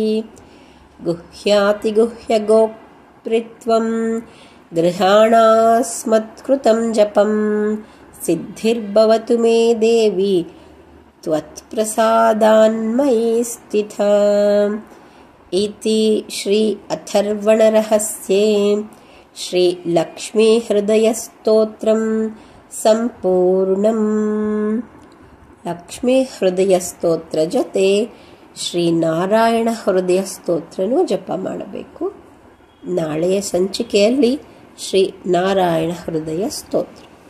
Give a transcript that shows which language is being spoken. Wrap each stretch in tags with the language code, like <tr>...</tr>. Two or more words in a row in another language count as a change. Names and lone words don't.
<sa>गुह्यातिगुह्यगोप्त्रित्वं गृहाणास्मत्कृतं जपं सिद्धिर्भवतु मे देवी त्वत्प्रसादान्मयि स्थिता इति श्री अथर्वणरहस्ये श्री लक्ष्मीहृदयस्तोत्रं सम्पूर्णम्।</sa> <kn>ಲಕ್ಷ್ಮೀ ಹೃದಯ ಸ್ತೋತ್ರ ಜೊತೆ ಶ್ರೀನಾರಾಯಣ ಹೃದಯ ಸ್ತೋತ್ರನೂ ಜಪ ಮಾಡಬೇಕು. ನಾಳೆಯ ಸಂಚಿಕೆಯಲ್ಲಿ ಶ್ರೀ ನಾರಾಯಣ ಹೃದಯ ಸ್ತೋತ್ರ.</kn>